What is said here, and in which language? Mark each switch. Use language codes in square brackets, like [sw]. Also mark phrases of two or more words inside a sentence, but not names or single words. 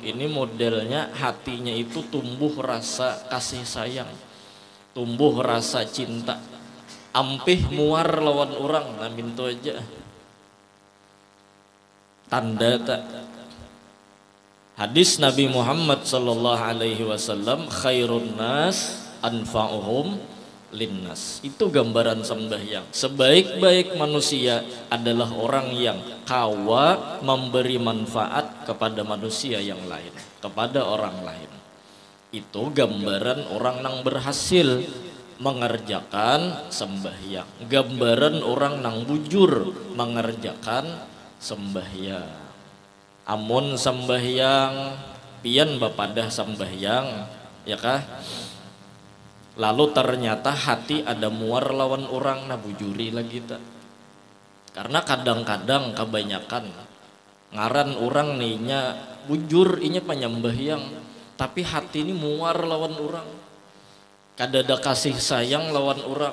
[bjn] Ini modelnya hatinya itu tumbuh rasa kasih sayang, tumbuh rasa cinta, ampih muar lawan orang. Nah mintu aja tanda tak. [ar] Hadis Nabi Muhammad صلى الله عليه وسلم خير الناس أنفعهم للناس. [bjn] Itu gambaran sembahyang. Sebaik-baik manusia adalah orang yang kawa memberi manfaat kepada manusia yang lain, kepada orang lain. Itu gambaran orang yang berhasil mengerjakan sembahyang. Gambaran orang yang bujur mengerjakan sembahyang. Amun sembahyang pian bapadah sembahyang ya kah, lalu ternyata hati ada muar lawan orang, nah bujuri lagi tak. Karena kadang-kadang kebanyakan ngaran orang ninya bujur inya penyembahyang, tapi hati ini muar lawan orang, kadada kasih sayang lawan orang.